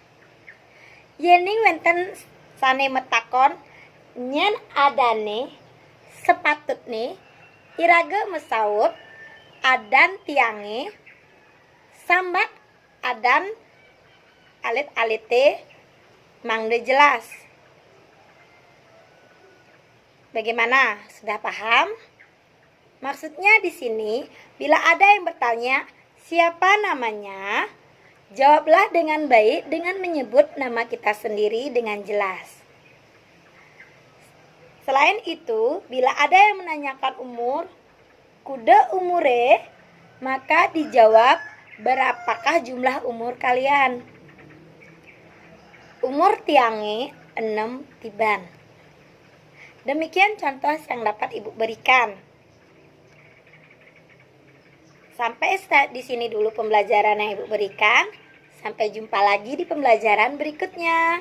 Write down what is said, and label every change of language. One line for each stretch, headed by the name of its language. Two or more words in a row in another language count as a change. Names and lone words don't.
Balinese: Yening wenten sane metakon nyen adane sepatutne iraga mesaut adan tiange sambat adan alit-alite mangde jelas.
Indonesian: Bagaimana? Sudah paham? Maksudnya di sini, bila ada yang bertanya siapa namanya, jawablah dengan baik dengan menyebut nama kita sendiri dengan jelas. Selain itu, bila ada yang menanyakan umur,
Balinese: kuda umure,
Indonesian: maka dijawab berapakah jumlah umur kalian.
Balinese: Umur tiange 6 tiban.
Indonesian: Demikian contoh yang dapat Ibu berikan. Sampai di sini dulu pembelajaran yang Ibu berikan. Sampai jumpa lagi di pembelajaran berikutnya.